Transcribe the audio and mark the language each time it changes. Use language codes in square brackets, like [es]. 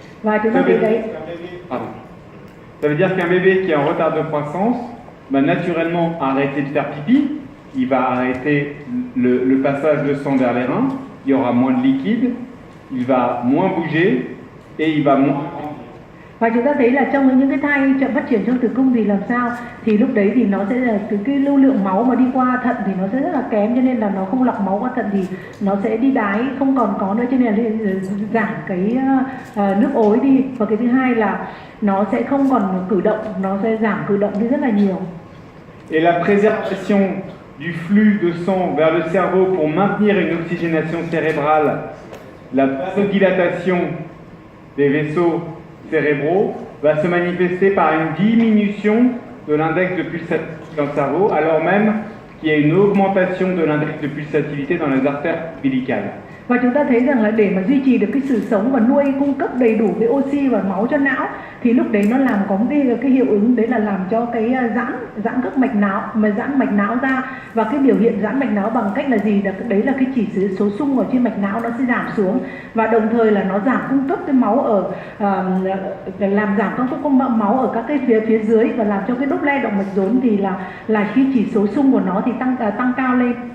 [vi] Và chúng ta thấy đấy. [fr] Ça veut dire qu'un bébé qui est en retard de croissance va naturellement arrêter de faire pipi, il va arrêter le passage de sang vers les reins, il y aura moins de liquide, il va moins bouger et il va moins. [vi] Và chúng ta thấy là trong những cái thai chậm phát triển trong tử cung thì làm sao, thì lúc đấy thì nó sẽ là cái lưu lượng máu mà đi qua thận thì nó sẽ rất là kém, cho nên là nó không lọc máu qua thận thì nó sẽ đi đái không còn có nữa, cho nên là giảm cái nước ối đi. Và cái thứ hai là nó sẽ không còn cử động, nó sẽ giảm cử động đi rất là nhiều. [fr] Et la préservation du flux de sang vers le cerveau pour maintenir une oxygénation cérébrale, la vasodilatation des vaisseaux cérébraux va se manifester par une diminution de l'index de pulsatilité dans le cerveau, alors même qu'il y a une augmentation de l'index de pulsatilité dans les artères umbilicales. [vi] Và chúng ta thấy rằng là để mà duy trì được cái sự sống và nuôi cung cấp đầy đủ cái oxy và máu cho não, thì lúc đấy nó làm có một cái hiệu ứng đấy là làm cho cái giãn các mạch não, mà giãn mạch não ra, và cái biểu hiện giãn mạch não bằng cách là gì? Đấy là cái chỉ số xung ở trên mạch não nó sẽ giảm xuống, và đồng thời là nó giảm cung cấp cái máu làm giảm cung cấp máu ở các cái phía dưới, và làm cho cái Doppler động mạch rốn thì là khi chỉ số xung của nó thì tăng cao lên.